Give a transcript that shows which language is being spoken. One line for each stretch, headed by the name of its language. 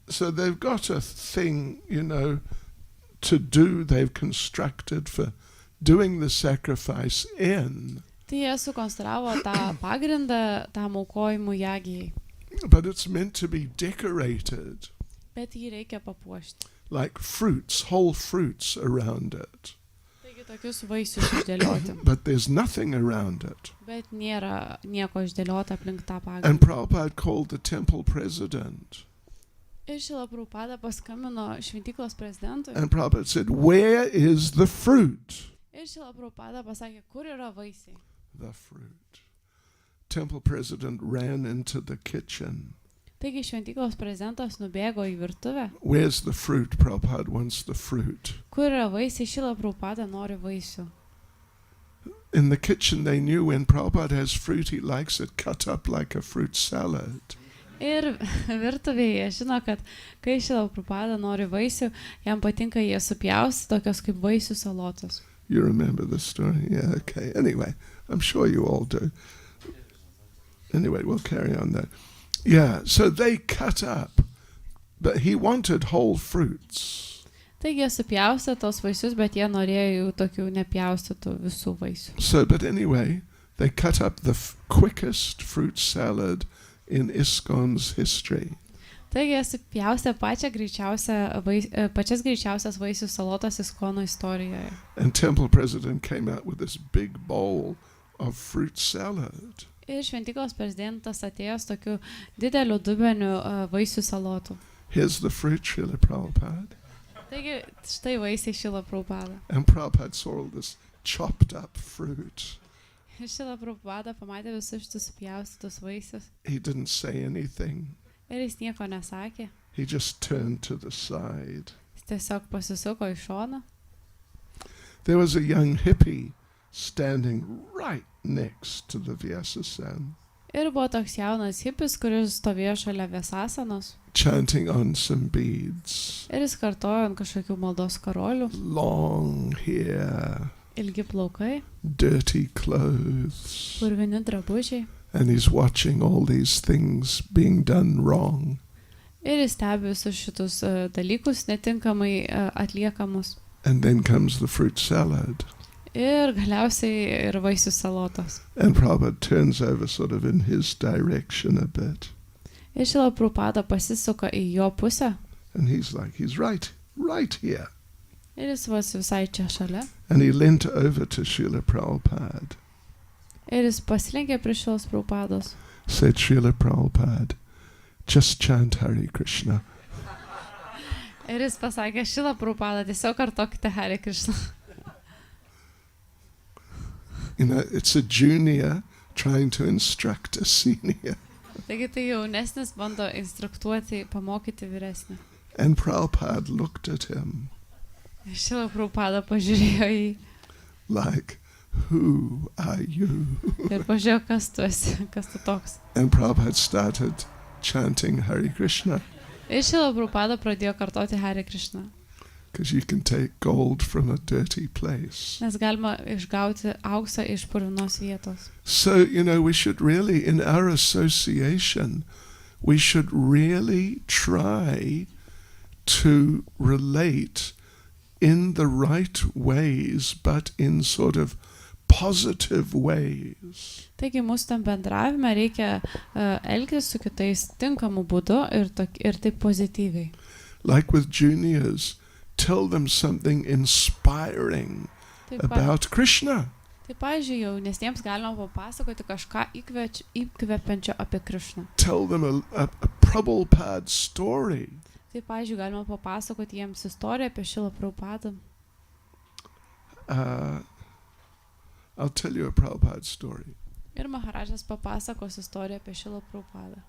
English: So they've got a thing, to do, they've constructed for doing the sacrifice in.
Lithuanian: Tai jie sukonstravo tą pagrindą tam aukojimui jagijai.
English: But it's meant to be decorated.
Lithuanian: Bet jį reikia papuošti.
English: Like fruits, whole fruits around it.
Lithuanian: Taigi tokius vaisius išdėlioti.
English: But there's nothing around it.
Lithuanian: Bet nėra nieko išdėliota aplink tą
English: And
Lithuanian: pagrindą.
English: Prabhupada called the temple president.
Lithuanian: Ir Šrila Prabhupada paskambino šventyklos prezidentui.
English: And Prabhupada said, "Where is the fruit?"
Lithuanian: Ir Šrila Prabhupada pasakė, kur yra vaisiai.
English: The fruit. Temple president ran into the kitchen.
Lithuanian: Taigi šventyklos prezidentas nubėgo į virtuvę.
English: Where's the fruit? Prabhupada wants the fruit.
Lithuanian: Kur yra vaisiai? Šrila Prabhupada nori vaisių.
English: In the kitchen they knew when Prabhupada has fruit, he likes it cut up like a fruit salad.
Lithuanian: Ir virtuvėje žino, kad kai Šrila Prabhupada nori vaisių, jam patinka jie supjausti tokios kaip vaisių salotos.
English: You remember the story? Yeah, okay. Anyway, I'm sure you all do. Anyway, we'll carry on though. Yeah, so they cut up, but he wanted whole fruits.
Lithuanian: Taigi jie supjaustė tos vaisius, bet jie norėjo jų tokių nepjaustytų visų vaisių.
English: So, but anyway, they cut up the quickest fruit salad in ISKCON's history.
Lithuanian: Taigi jie supjaustė pačias greičiausias vaisių salotas ISKCONo istorijoje.
English: And temple president came out with this big bowl of fruit salad.
Lithuanian: Ir šventyklos prezidentas atėjęs tokiu dideliu dubeniu vaisių salotų.
English: Here's the fruit, Srila Prabhupada.
Lithuanian: Taigi štai vaisiai Šrila Prabhupada.
English: And Prabhupada saw all this chopped up fruit.
Lithuanian: Ir Šrila Prabhupada pamatė visus šitus supjaustytus vaisius.
English: He didn't say anything.
Lithuanian: Ir jis nieko nesakė.
English: He just turned to the side.
Lithuanian: Jis tiesiog pasisuko į šoną.
English: There was a young hippie standing right next to the Vyasasana,
Lithuanian: Ir buvo toks jaunas hipis, kuris stovėjo šalia Vėsasanos.
English: chanting on some beads.
Lithuanian: Ir jis kartojo ant kažkokių maldos karolių.
English: Long hair,
Lithuanian: Ilgi plaukai,
English: dirty clothes.
Lithuanian: purvini drabužiai.
English: And he's watching all these things being done wrong.
Lithuanian: Ir jis stebi visus šitus dalykus netinkamai atliekamus.
English: And then comes the fruit salad.
Lithuanian: Ir galiausiai ir vaisių salotos.
English: And Prabhupada turns over sort of in his direction a bit.
Lithuanian: Ir Šrila Prabhupada pasisuka į jo pusę.
English: And he's right here.
Lithuanian: Ir jis visai čia šalia.
English: And he leant over to Srila Prabhupada.
Lithuanian: Ir jis pasilenkė prie Šrilos Prabhupados.
English: Said, Srila Prabhupada, just chant Hare Krishna.
Lithuanian: Ir jis pasakė, Šrila Prabhupada, tiesiog kartokite Hare Krishna.
English: It's a junior trying to instruct a senior.
Lithuanian: Taigi tai jaunesnis bando instruktuoti, pamokyti vyresnį.
English: And Prabhupada looked at him
Lithuanian: Ir Šrila Prabhupada pažiūrėjo jį.
English: like, who are you?
Lithuanian: Ir pažiūrėjo, kas tu esi, kas tu toks.
English: And Prabhupada started chanting Hare Krishna.
Lithuanian: Ir Šrila Prabhupada pradėjo kartoti Hare Krishna.
English: Because you can take gold from a dirty place.
Lithuanian: Nes galima išgauti auksą iš purvinos vietos.
English: So, we should really, in our association, we should really try to relate in the right ways, but in sort of positive ways.
Lithuanian: Taigi mūsų tam bendravime reikia elgtis su kitais tinkamu būdu ir taip pozityviai.
English: Like with juniors, tell them something inspiring about Krishna.
Lithuanian: Tai, pavyzdžiui, jaunesniems galima papasakoti kažką įkvepiančio apie Krišną.
English: Tell them a Prabhupada story.
Lithuanian: Tai, pavyzdžiui, galima papasakoti jiems istoriją apie Šilą Prabhupadą.
English: I'll tell you a Prabhupada story.
Lithuanian: Ir Maharajas papasakos istoriją apie Šilą Prabhupadą.